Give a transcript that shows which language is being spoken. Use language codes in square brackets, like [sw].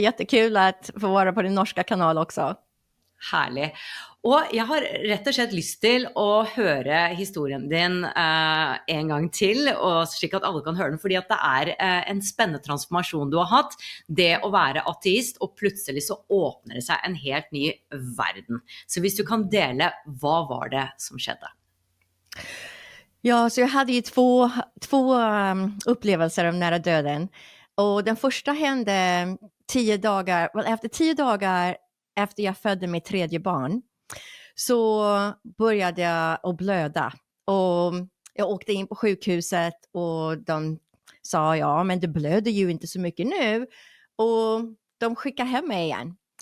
[sv] Jättekul att få vara på din norska kanal också. [no] Herlig. Og jeg har rett og slett lyst til å høre historien din en gang til, og slik at alle kan høre den, fordi at det er en spennende transformasjon du har hatt, det å være ateist, og plutselig så åpner det seg en helt ny verden. Så hvis du kan dele, hva var det som skjedde? [sv] Ja, så jag hade ju två upplevelser av nära döden. Och den första hände 10 dagar, efter 10 dagar efter jag födde mitt 3:e barn. Så började jag att blöda och jag åkte in på sjukhuset och de sa ja, men du blöder ju inte så mycket nu, och de skickade hem mig igen.